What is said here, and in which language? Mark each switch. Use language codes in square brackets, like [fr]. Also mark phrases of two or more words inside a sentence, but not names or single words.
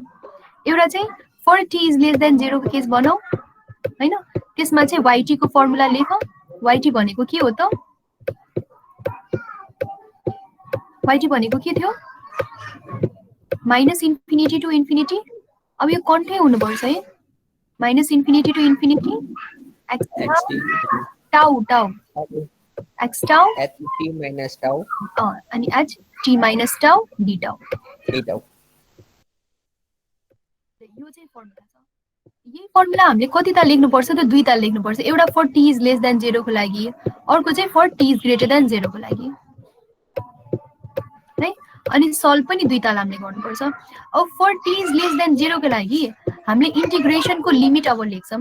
[ne] एउटा चाहिँ [en] for t is less than 0 [ne] को केस बनाऊ हैन। त्यसमा चाहिँ yt को फर्मुला लेख। yt भनेको के हो त? yt भनेको के थियो? [en] minus infinity to infinity. [ne] अब यो कन्टै हुनुपर्छ है। [en] minus infinity to infinity x xt tau x tau ht minus tau अनि h t minus tau d tau d tau. [ne] यो चाहिँ फर्मुला छ। यही फर्मुला हामीले कति ताल लेख्नुपर्छ त 2 ताल लेख्नुपर्छ। एउटा [en] for t is less than 0 [ne] को लागि, अर्को चाहिँ [en] for t is greater than 0 [ne] को लागि है। अनि सल्भ पनि 2 ताल हामीले गर्नुपर्छ। अब [en] for t is less than 0 [ne] को लागि हामीले इन्टिग्रेसनको लिमिट अब लेख्छौँ।